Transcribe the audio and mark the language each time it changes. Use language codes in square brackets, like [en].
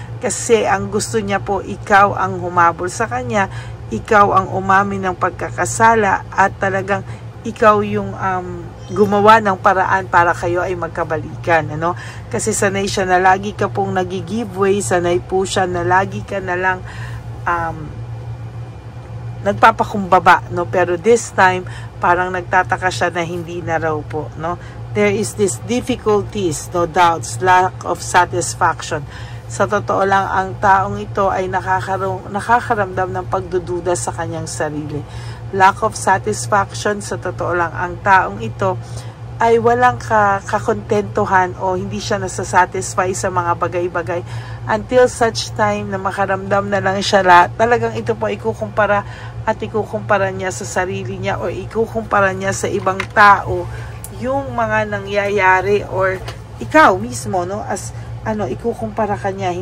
[tl] Kasi ang gusto niya po, ikaw ang humabol sa kanya, ikaw ang umamin ng pagkakasala, at talagang ikaw yung gumawa ng paraan para kayo ay magkabalikan, ano? Kasi sanay siya na lagi ka pong nag-giveaway, sanay po siya na lagi ka na lang nagpapakumbaba, no? Pero [en] this time [tl] parang nagtataka siya na hindi na raw po, no? [en] There is this difficulties, no doubts, lack of satisfaction. [tl] Sa totoo lang, ang taong ito ay nakakaramdam ng pagdududa sa kanyang sarili. Lack of satisfaction, sa totoo lang, ang taong ito ay walang kakontentuhan o hindi siya nasasatisfy sa mga bagay-bagay [en] until such time [tl] na makaramdam na lang siya talagang ito po ikukumpara niya sa sarili niya o ikukumpara niya sa ibang tao yung mga nangyayari, or ikaw mismo, no, as ikukumpara ka niya.